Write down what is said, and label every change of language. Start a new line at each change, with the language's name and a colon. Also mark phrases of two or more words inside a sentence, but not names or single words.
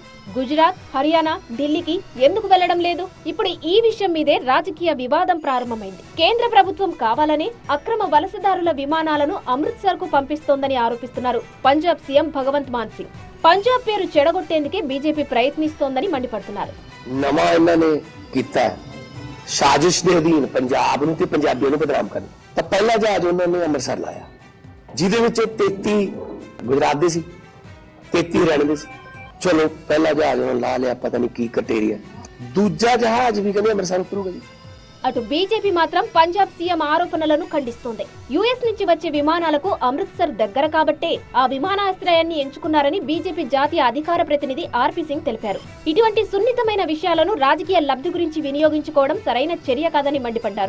Telugu: గుజరాత్, హర్యానా, ఢిల్లీకి ఎందుకు వెళ్లడం లేదు? ఇప్పుడు ఈ విషయం మీదే రాజకీయ వివాదం ప్రారంభమైంది. కేంద్ర ప్రభుత్వం కావాలనే అక్రమ వలసదారుల విమానాలను అమృత్సర్ కు పంపిస్తోందని ఆరోపిస్తున్నారు పంజాబ్ సీఎం భగవంత్ మాన్ సింగ్. పంజాబ్ పేరు చెడగొట్టేందుకే బీజేపీ ప్రయత్నిస్తోందని మండిపడుతున్నారు.
Punjabi: ਨਵਾਂ ਇਹਨਾਂ ਨੇ ਕੀਤਾ ਸਾਜ਼ਿਸ਼ ਦੇ ਅਧੀਨ ਪੰਜਾਬ ਨੂੰ ਤੇ ਪੰਜਾਬੀਆਂ ਨੂੰ ਬਦਨਾਮ ਕਰਨ ਤਾਂ ਪਹਿਲਾ ਜਹਾਜ਼ ਉਹਨਾਂ ਨੇ ਅੰਮ੍ਰਿਤਸਰ ਲਾਇਆ ਜਿਹਦੇ ਵਿੱਚ 33 ਗੁਜਰਾਤ ਦੇ ਸੀ 33 ਹਰਿਆਣੇ ਦੇ ਸੀ। ਚਲੋ ਪਹਿਲਾ ਜਹਾਜ਼ ਉਹਨਾਂ ਲਾ ਲਿਆ, ਪਤਾ ਨਹੀਂ ਕੀ ਕਟੇਰੀਆ। ਦੂਜਾ ਜਹਾਜ਼ ਵੀ ਕਹਿੰਦੇ ਅੰਮ੍ਰਿਤਸਰ ਉਤਰੂਗਾ ਜੀ।
Telugu: అటు బీజేపీ మాత్రం పంజాబ్ సీఎం ఆరోపణలను ఖండిస్తోంది. యుఎస్ నుంచి వచ్చే విమానాలకు అమృత్సర్ దగ్గర కాబట్టే ఆ విమానాశ్రయాన్ని ఎంచుకున్నారని బీజేపీ జాతీయ అధికార ప్రతినిధి ఆర్పీ సింగ్ తెలిపారు. ఇటువంటి సున్నితమైన విషయాలను రాజకీయ లబ్ధి గురించి వినియోగించుకోవడం సరైన చర్య కాదని మండిపడ్డారు.